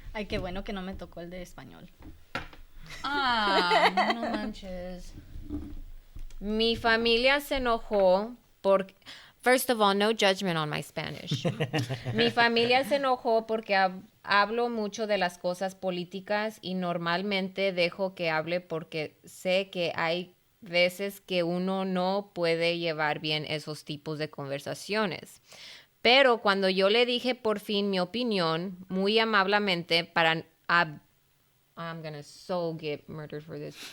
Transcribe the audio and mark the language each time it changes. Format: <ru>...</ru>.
<es>Ay, qué bueno que no me tocó el de español. Ah, no manches. Mi familia se enojó porque...</es> <en>First of all, no judgment on my Spanish.</en> <es>Mi familia se enojó porque hablo mucho de las cosas políticas y normalmente dejo que hable porque sé que hay veces que uno no puede llevar bien esos tipos de conversaciones. Pero cuando yo le dije por fin mi opinión, muy amablemente</es> <en>I'm gonna so get murdered for this.</en>